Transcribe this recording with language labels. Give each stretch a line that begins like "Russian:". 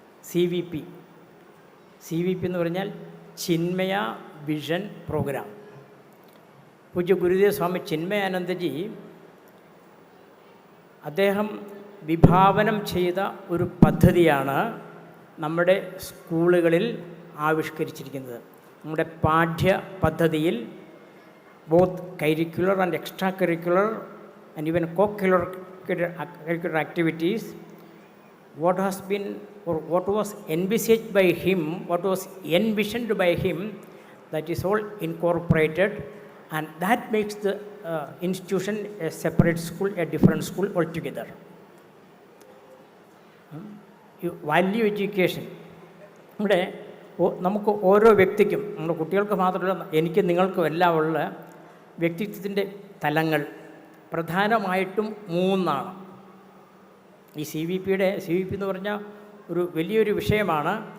Malayalam: CVP എന്ന് പറഞ്ഞാൽ Chinmaya vision programme. പൂജ്യ Gurudev സ്വാമി ചിന്മയാനന്ദജി അദ്ദേഹം വിഭാവനം ചെയ്ത ഒരു പദ്ധതിയാണ് നമ്മുടെ സ്കൂളുകളിൽ ആവിഷ്കരിച്ചിരിക്കുന്നത്. നമ്മുടെ പാഠ്യ പദ്ധതിയിൽ
English: Both curricular and extra curricular and even co-curricular activities, what was envisaged by him, what was envisioned by him, that is all incorporated, and that makes the institution a separate school, a different school altogether. Value education.
Malayalam: ഇവിടെ നമുക്ക് ഓരോ വ്യക്തിക്കും, നമ്മുടെ കുട്ടികൾക്ക് മാത്രമല്ല, എനിക്ക് നിങ്ങൾക്കും എല്ലാം ഉള്ള വ്യക്തിത്വത്തിൻ്റെ തലങ്ങൾ പ്രധാനമായിട്ടും 3 ആണ്. ഈ CVP എന്ന് പറഞ്ഞാൽ ഒരു വലിയൊരു വിഷയമാണ്.